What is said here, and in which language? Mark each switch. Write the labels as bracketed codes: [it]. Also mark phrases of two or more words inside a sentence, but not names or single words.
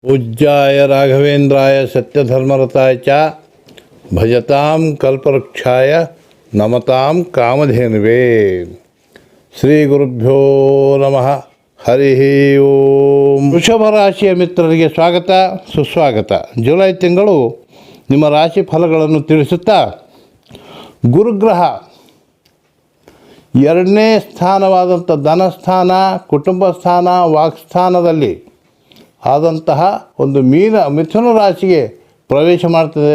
[sa] पूज्याय राघवेन्द्राय सत्यधर्मरताय च भजतां कल्पवृक्षाय नमतां कामधेनुवे। ಶ್ರೀ ಗುರುಭ್ಯೋ ನಮಃ. ಹರಿ ಓಂ. [kn] ವೃಷಭ ರಾಶಿಯ ಮಿತ್ರರಿಗೆ ಸ್ವಾಗತ ಸುಸ್ವಾಗತ. ಜುಲೈ ತಿಂಗಳು ನಿಮ್ಮ ರಾಶಿ ಫಲಗಳನ್ನು ತಿಳಿಸುತ್ತಾ, ಗುರುಗ್ರಹ ಎರಡನೇ ಸ್ಥಾನವಾದಂಥ ಧನಸ್ಥಾನ, ಕುಟುಂಬ ಸ್ಥಾನ, ವಾಕ್ಸ್ಥಾನದಲ್ಲಿ ಆದಂತಹ ಒಂದು ಮಿಥುನ ರಾಶಿಗೆ ಪ್ರವೇಶ ಮಾಡ್ತದೆ.